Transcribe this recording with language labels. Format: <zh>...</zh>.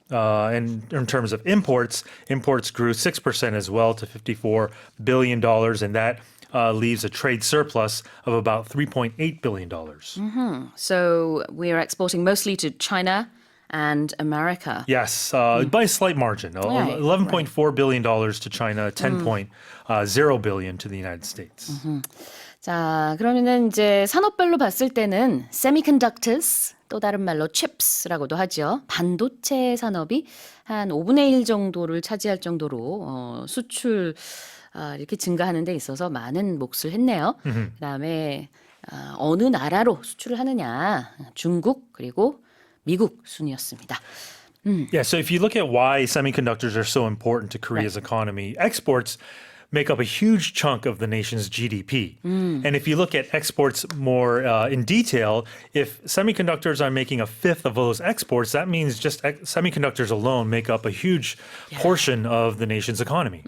<en>And in terms of imports grew 6% as well to $54 billion, and that leaves a trade surplus of about $3.8 billion. So we are exporting mostly to China and America. Yes, by a slight margin. Right, $11.4 billion to China, $10.0 billion to the United States.</en> <ko>자, 그러면은 이제 산업별로 봤을 때는 semiconductors, 또 다른 말로 chips라고도 하죠. 반도체 산업이 한 5분의 1 정도를 차지할 정도로 수출 이렇게 증가하는 데 있어서 많은 몫을 했네요. 그다음에 어느 나라로 수출을 하느냐. 중국 그리고 미국 순이었습니다.</ko> <en>Yeah, so if you look at why semiconductors are so important to Korea's economy, exports make up a huge chunk of the nation's GDP. And if you look at exports more in detail, if semiconductors are making a fifth of those exports, that means just semiconductors alone make up a huge portion of the nation's economy.</en>